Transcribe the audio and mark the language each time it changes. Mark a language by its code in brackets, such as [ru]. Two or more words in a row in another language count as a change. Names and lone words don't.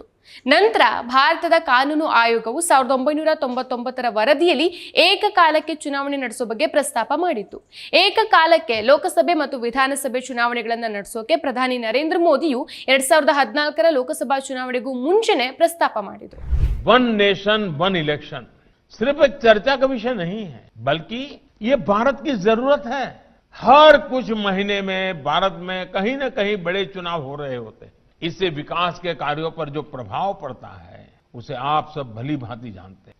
[kn] ನಂತರ ಭಾರತದ ಕಾನೂನು ಆಯೋಗವು 1999ರ ವರದಿಯಲ್ಲಿ ಏಕಕಾಲಕ್ಕೆ ಚುನಾವಣೆ ನಡೆಸೋ ಬಗ್ಗೆ ಪ್ರಸ್ತಾಪ ಮಾಡಿತ್ತು. ಏಕಕಾಲಕ್ಕೆ ಲೋಕಸಭೆ ಮತ್ತು ವಿಧಾನಸಭೆ ಚುನಾವಣೆಗಳನ್ನು ನಡೆಸೋಕೆ ಪ್ರಧಾನಿ ನರೇಂದ್ರ ಮೋದಿಯು 2014ರ ಲೋಕಸಭಾ ಚುನಾವಣೆಗೂ ಮುಂಚೆನೆ ಪ್ರಸ್ತಾಪ ಮಾಡಿದ್ರು. [en] one nation one election [hi] सिर्फ एक चर्चा का विषय नहीं है, बल्कि ये भारत की जरूरत है। हर कुछ महीने में भारत में कहीं न कहीं बड़े चुनाव हो रहे होते हैं। इससे विकास के कार्यों पर जो प्रभाव पड़ता है उसे आप सब भली भांति जानते हैं।